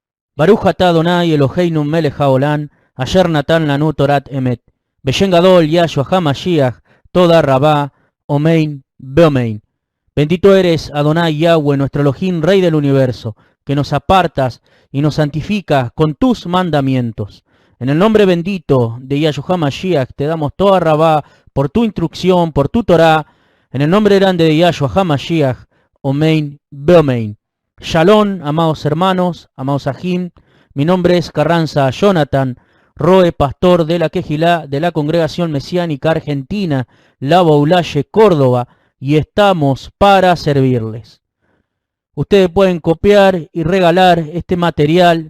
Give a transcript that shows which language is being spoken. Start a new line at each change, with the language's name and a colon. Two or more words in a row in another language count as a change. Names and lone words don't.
Hebrew: ברוך אתה אדוני אלוהינו מלך העולם, אשר נתן לנו תורת אמת. בשם גדול ישוע המשיח, תודה רבה, אמן, ואמן.
Spanish: Bendito eres, Adonai Yahweh, nuestro Elohim, Rey del universo, que nos apartas y nos santificas con tus mandamientos. En el nombre bendito de Yahshua HaMashiach te damos
Hebrew: תודה רבה
Spanish: por tu instrucción, por tu Torah. En el nombre grande de Yahshua HaMashiach,
Hebrew: אמן, ואמן.
Spanish: Shalom, amados hermanos, amados ajim. Mi nombre es Carranza Jonathan Roe, pastor de la Quejilá de la Congregación Mesiánica Argentina, La Boulaye, Córdoba, y estamos para servirles. Ustedes pueden copiar y regalar este material.